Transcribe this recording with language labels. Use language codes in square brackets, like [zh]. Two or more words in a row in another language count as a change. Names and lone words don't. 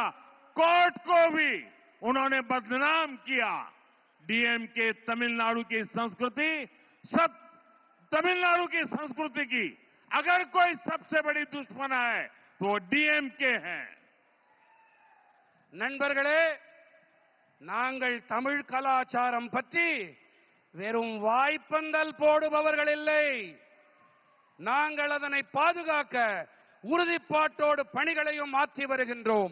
[hi] कोर्ट को भी उन्होंने बदनाम किया। डीएमके तमिलनाडु की संस्कृति तमिलनाडु की संस्कृति की अगर कोई सबसे बड़ी दुश्मन है तो वो डीएमके है। [ta] நண்பர்களே, நாங்கள் தமிழ் கலாச்சாரம் பற்றி வெறும் வாய்ப்பந்தல் போடுபவர்கள் இல்லை. நாங்கள் அதனை பாதுகாக்க உறுதிப்பாட்டோடு பணிகளையும் மாற்றி வருகின்றோம்.